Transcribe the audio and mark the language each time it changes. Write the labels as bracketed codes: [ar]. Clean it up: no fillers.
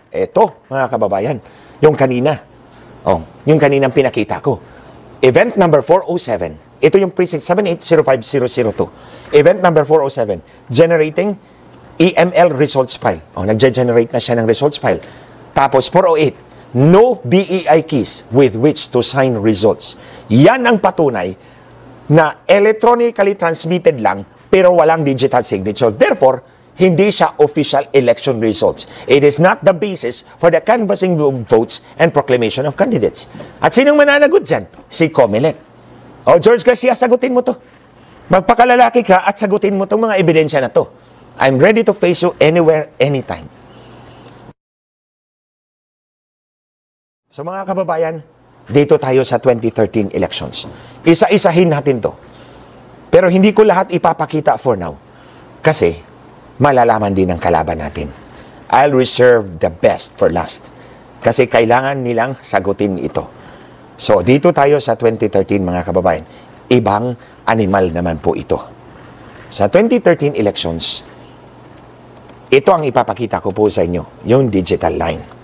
[tl] Eto, mga kababayan, yung kanina. Oh, yung kaninang pinakita ko. Event number 407. Ito yung precinct 7805002. Event number 407. [en] Generating EML results file. [tl] O, nag-generate na siya ng results file. Tapos 408. [en] No BEI keys with which to sign results. [tl] Yan ang patunay na electronically transmitted lang pero walang digital signature. [en] Therefore, [tl] hindi siya [en] official election results. It is not the basis for the canvassing of votes and proclamation of candidates. [tl] At sinong mananagot dyan? Si COMELEC. O, George Garcia, sagutin mo to. Magpakalalaki ka at sagutin mo itong mga ebidensya na to. [en] I'm ready to face you anywhere, anytime. [tl] So mga kababayan, dito tayo sa 2013 elections. Isa-isahin natin to. Pero hindi ko lahat ipapakita [en] for now. [tl] Kasi malalaman din ng kalaban natin. [en] I'll reserve the best for last. [tl] Kasi kailangan nilang sagutin ito. So, dito tayo sa 2013 mga kababayan. Ibang animal naman po ito. Sa 2013 elections, ito ang ipapakita ko po sa inyo, yung digital line.